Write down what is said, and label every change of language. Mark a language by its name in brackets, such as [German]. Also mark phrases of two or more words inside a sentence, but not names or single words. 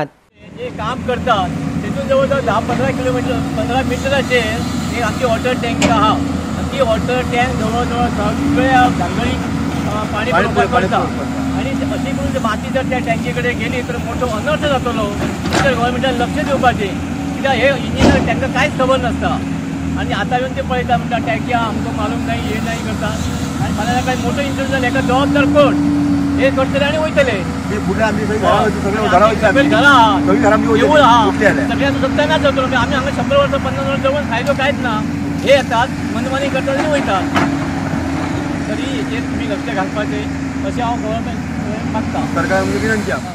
[Konkani] जे काम करतात तेतून जवळ जवळ 10-15 किलोमीटर 15 मिटराचेर एक आमची [English] water tank [Konkani] आहा आणि ती [English] water tank [Konkani] जवळ जवळ सगळ्या धांगडीक पाणी पुरवपाक पडटा आणि अशी करून माती जर त्या टँकी कडेन गेली तर मोठो अनर्थ जातलो तर गव्हर्मेंटान लक्ष दिवपाचें कित्याक हे इंजिनियर तांकां कांयच खबर नासता आणि आता येऊन ते पळयता म्हणटा टँक्या आमकां मालूम नाही हे नाही करता आणि मला काही मोठो इन्सिडंट जालो हेका जबाबदार कोण हे करतले आनी वयतले सगळ्यांना सत्यानाच जातलो आमी हांगा 100 वर्सां 50 वर्सां जवळ फायदो कांयच ना हे येतात मनमानी करतात आनी वयतात तरी हेचेर तुमी लक्ष घालपाचें अशें हांव गव्हर्मेंट मागता सरकार विनंती आहा.